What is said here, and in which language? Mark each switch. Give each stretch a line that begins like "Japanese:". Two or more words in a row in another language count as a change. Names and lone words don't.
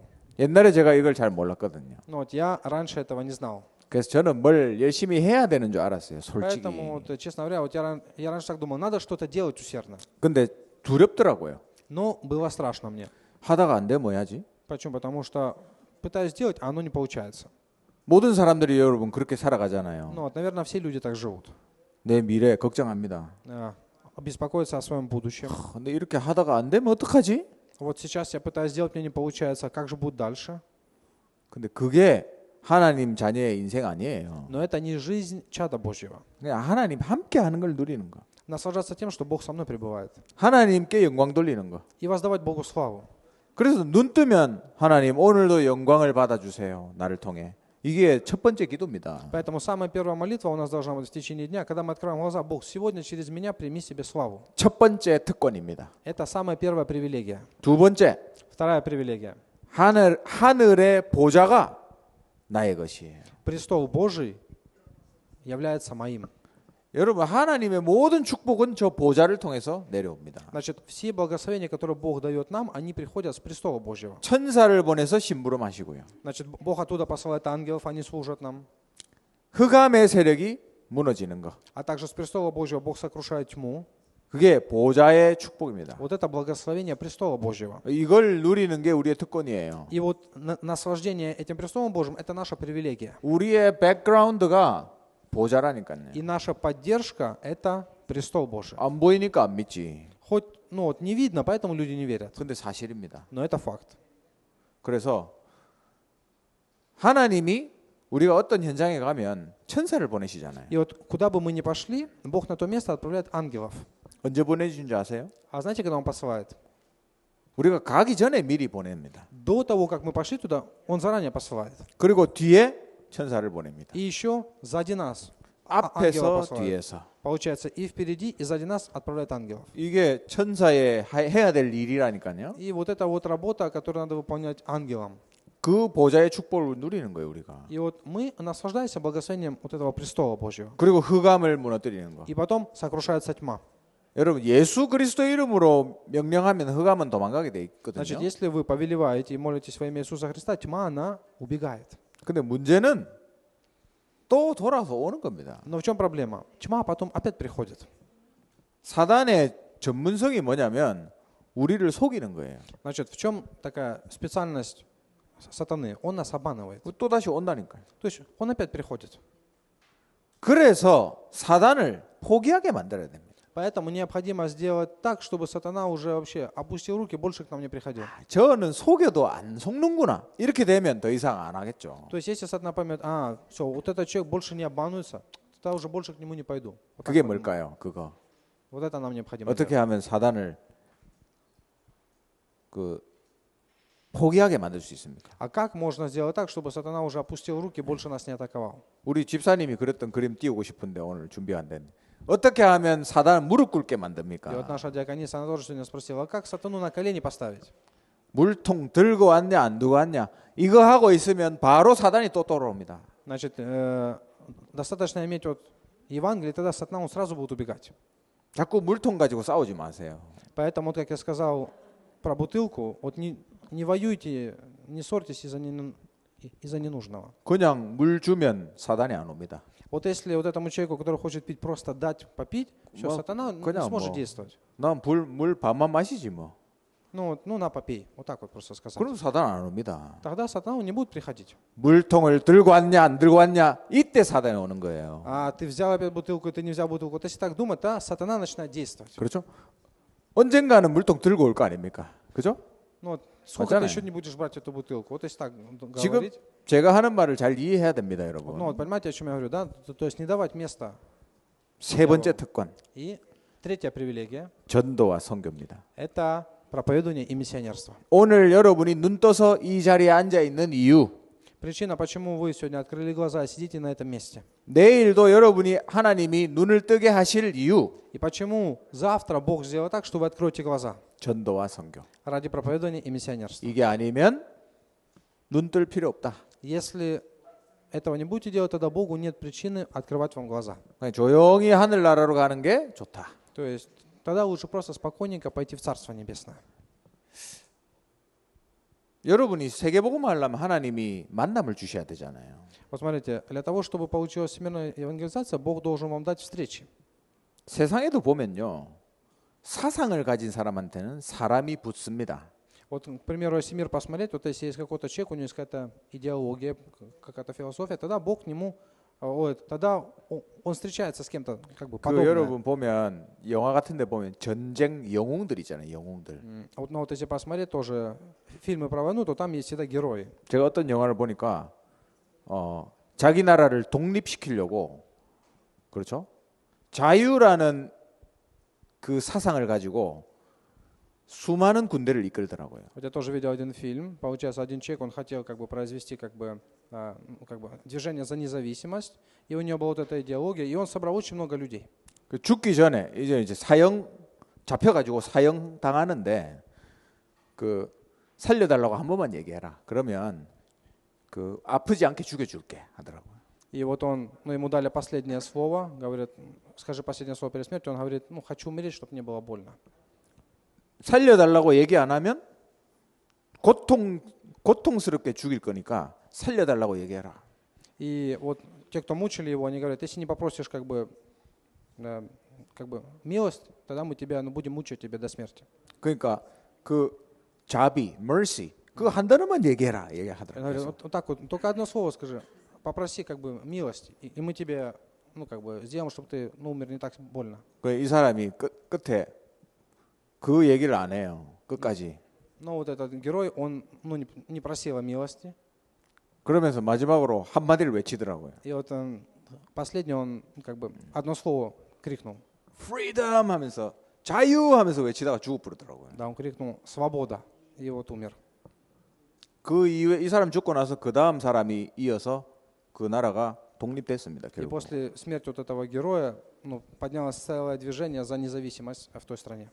Korean: 옛날에 제가 이걸 잘 몰랐거든요.
Russian: Но вот я раньше этого не знал.
Korean: 그래서 저는 뭘 열심히 해야 되는 줄 알았어요, 솔직히.
Russian: Поэтому, вот, честно говоря, вот я раньше так думал, надо что-то делать усердно.
Korean: 근데 두렵더라고요.
Russian: Но было страшно мне.
Korean: 하다가 안 돼 뭐 해야지?
Russian: Почему? Потому что пытаюсь сделать, а оно не получается.
Korean: 모든 사람들이 여러분 그렇게 살아가잖아요.
Russian: Ну вот, наверное, все люди так живут.
Korean: 내 미래 걱정합니다.
Russian: Беспокоиться о своем будущем.
Korean: 근데 이렇게 하다가 안 되면 어떡하지?
Russian: Вот сейчас я пытаюсь сделать, мне не получается. Как же будет дальше?
Korean: 근데 그게 하나님 자녀의 인생 아니에요.
Russian: Но это не жизнь чада Божьего.
Korean: 그냥 하나님 함께 하는 걸 누리는 거.
Russian: Наслаждаться тем, что Бог со мной пребывает.
Korean: 하나님께 영광 돌리는 거.
Russian: И воздавать Богу славу.
Korean: 그래서 눈 뜨면 하나님 오늘도 영광을 받아주세요. 나를 통해. 이게 첫 번째 기도입니다.
Russian: Поэтому самая первая молитва у нас должна быть в течение дня, когда мы открываем глаза. Бог, сегодня через меня прими себе славу.
Korean: 첫 번째 특권입니다.
Russian: Это самая первая привилегия.
Korean: 두 번째,
Russian: Вторая привилегия.
Korean: 하늘의 보좌가 나의 것이에요.
Russian: Престол Божий является моим.
Korean: 여러분 하나님의 모든 축복은 저 보좌를 통해서 내려옵니다.
Russian: Значит, все благословения, которые Бог дает нам, они приходят с престола Божьего.
Korean: 천사를 보내서 심부름하시고요.
Russian: Значит, Бог оттуда посылает ангелов, они служат нам.
Korean: 흑암의 세력이 무너지는 거.
Russian: А также с престола Божьего Бог сокрушает тьму.
Korean: 그게 보좌의 축복입니다.
Russian: Вот это благословение престола Божьего.
Korean: 이걸 누리는 게 우리의 특권이에요.
Russian: И вот наслаждение этим престолом Божьим – это наша привилегия.
Korean: 우리의 백그라운드가 보좌라니까요.
Russian: И наша поддержка – это престол Божий.
Korean: 안 보이니까 안 믿지.
Russian: Хоть, ну вот, не видно, поэтому люди не верят.
Korean: 근데 사실입니다.
Russian: Но это факт.
Korean: 그래서 하나님이 우리가 어떤 현장에 가면 천사를 보내시잖아요.
Russian: И вот куда бы мы ни пошли, Бог на то место отправляет ангелов.
Korean: 언제 보내주신지 아세요?
Russian: А знаете, когда Он посылает?
Korean: 우리가 가기 전에 미리 보냅니다.
Russian: До того, как мы пошли туда, Он заранее посылает.
Korean: 그리고 뒤에 천사를 보냅니다.
Russian: И еще сзади нас.
Korean: 앞에서
Russian: посылает.
Korean: 뒤에서.
Russian: Получается, и впереди, и сзади нас отправляет ангелов.
Korean: 이게 천사의 해야 될 일이라니까요.
Russian: И вот эта вот работа, которую надо выполнять ангелам.
Korean: 그 보좌의 축복을 누리는 거예요, 우리가.
Russian: И вот мы наслаждаемся благословением вот этого престола Божьего.
Korean: 그리고 흑암을 무너뜨리는 거.
Russian: И потом сокрушается тьма.
Korean: 여러분 예수 그리스도 이름으로 명령하면 흑암은 도망가게 돼 있거든요.
Russian: Значит, если вы повелеваете и молитесь во имя Иисуса Христа, тьма, она убегает.
Korean: 근데 문제는 또 돌아서 오는 겁니다.
Russian: Но в чем проблема? Тьма потом опять приходит.
Korean: 사단의 전문성이 뭐냐면 우리를 속이는 거예요.
Russian: Значит, в чем такая специальность сатаны? Он нас обманывает.
Korean: 또 다시 온다니까요.
Russian: То есть он опять приходит.
Korean: 그래서 사단을 포기하게 만들어야 됩니다.
Russian: Поэтому необходимо сделать так, чтобы сатана уже вообще опустил руки, больше к нам не приходил.
Korean: 저는 속여도 안 속는구나. 이렇게 되면 더 이상 안 하겠죠.
Russian: То есть если сатана поймет, все, вот этот человек больше не обманывается, тогда уже больше к нему не пойду. Вот,
Korean: 그게
Russian: так подумал.
Korean: 뭘까요? 그거.
Russian: Вот это нам необходимо
Korean: 어떻게
Russian: делать.
Korean: 하면 사단을 그 포기하게 만들 수 있습니까?
Russian: А как можно сделать так, чтобы сатана уже опустил руки, больше нас не атаковал?
Korean: 우리 집사님이 그랬던 그림 띄우고 싶은데 오늘 준비 안 됐네. 어떻게 하면 사단 무릎 꿇게
Russian: И вот
Korean: 만듭니까?
Russian: наша диакониса, она тоже сегодня спросила, а как сатану на колени поставить?
Korean: 물통 들고 왔냐 안 들고 왔냐 이거 하고 있으면 바로 사단이 또 돌아옵니다.
Russian: Значит, достаточно иметь вот Евангелие, тогда сатана он сразу будет убегать.
Korean: 자꾸 물통 가지고 싸우지 마세요.
Russian: Поэтому, вот как я сказал про бутылку, вот не воюйте, не ссорьтесь из-за ненужного.
Korean: 그냥 물 주면 사단이 안 옵니다.
Russian: Вот если вот этому человеку, который хочет пить, просто дать попить, все, Ну, сатана не конечно, сможет ну. действовать.
Korean: 물 반만 마시지 뭐.
Russian: Ну, на, попей. Вот так вот просто сказать.
Korean: 그럼 사단 안 옵니다.
Russian: Тогда сатана он не будет приходить.
Korean: 물통을 들고 왔냐 안 들고 왔냐 이때 사단이 오는 거예요.
Russian: А ты взял опять бутылку, ты не взял бутылку. Вот если так думать, да, сатана начинает действовать.
Korean: 그렇죠? 언젠가는 물통 들고 올 거 아닙니까? 그죠?
Russian: Ну, вот сколько ты
Korean: 맞잖아요.
Russian: еще не будешь брать эту бутылку? Вот если так
Korean: 지금
Russian: говорить.
Korean: 제가 하는 말을 잘 이해해야 됩니다,
Russian: Ну,
Korean: 여러분.
Russian: вот понимаете, о чем я говорю, да? То есть не давать места.
Korean: 세 번째 특권,
Russian: И третья привилегия
Korean: 전도와 선교입니다. –
Russian: это проповедование и миссионерство.
Korean: 오늘 여러분이 눈 떠서 이 자리에 앉아 있는 이유,
Russian: Причина, почему вы сегодня открыли глаза и сидите на этом месте.
Korean: 내일도 여러분이 하나님이 눈을 뜨게 하실 이유,
Russian: И почему завтра Бог сделал так, что вы откроете глаза
Korean: 전도와 선교.
Russian: ради проповедования и миссионерства.
Korean: 이게 아니면 눈 뜰 필요 없다.
Russian: Если этого не будете делать, тогда Богу нет причины открывать вам глаза.
Korean: 그냥 조용히 하늘나라로 가는 게 좋다.
Russian: То есть тогда лучше просто спокойненько пойти в Царство Небесное.
Korean: 여러분이 세계복음을 하려면 하나님이 만남을 주셔야 되잖아요.
Russian: Вот смотрите, для того, чтобы получилась всемирная евангелизация, Бог должен вам дать встречи.
Korean: 세상에도 보면요. 사상을 가진 사람한테는 사람이 붙습니다.
Russian: Вот, к примеру, если мир посмотреть, вот если есть какой-то человек, у него есть какая-то идеология, какая-то философия, тогда Бог к нему, тогда он встречается с кем-то как бы
Korean: 그
Russian: подобное.
Korean: 여러분 보면 영화 같은 데 보면 전쟁 영웅들 있잖아요. 영웅들.
Russian: Вот, ну, вот если посмотреть тоже фильмы про войну, то там есть всегда герои.
Korean: 제가 어떤 영화를 보니까 자기 나라를 독립시키려고 그렇죠? 자유라는 그 사상을 가지고 수많은 군대를 이끌더라고요.
Russian: Вот я тоже видел один фильм. Получается, один человек, он хотел как бы произвести как бы движение за независимость, и у него была вот эта идеология, и он собрал очень много людей.
Korean: 그 죽기 전에 이제 사형 잡혀가지고 사형 당하는데 그 살려달라고 한 번만 얘기해라. 그러면 그 아프지 않게 죽여줄게 하더라고요.
Russian: И вот он, ну ему дали последнее слово, говорит, скажи последнее слово перед смертью, он говорит, ну хочу умереть, чтобы не было больно.
Korean: 살려달라고 얘기 안 하면 고통스럽게 죽일 거니까 살려달라고 얘기해라.
Russian: И вот те, кто мучили его, они говорят, если не попросишь как бы милость, тогда мы тебя, будем мучить тебя до смерти.
Korean: 그러니까 그 자비, mercy 그거 한 단어만 얘기해라 얘기하더라고요.
Russian: Говорят, вот так вот, только одно слово скажи, попроси как бы милость, и мы тебе, как бы сделаем, чтобы ты умер не так больно.
Korean: 이 사람이 끝에 그 얘기를 안 해요. 끝까지.
Russian: Но вот этот герой, он не просил о милости.
Korean: 그러면서 마지막으로 한마디를 외치더라고요.
Russian: И вот последний он как бы одно слово крикнул.
Korean: freedom 하면서 자유 하면서 외치다가 죽어 버리더라고요.
Russian: Да, он крикнул «Свобода!» и вот умер.
Korean: 그 이후에 이 사람 죽고 나서 그 다음 사람이 이어서 그 나라가 독립됐습니다.
Russian: И
Korean: 결국.
Russian: после смерти вот этого героя поднялось целое движение за независимость в той стране.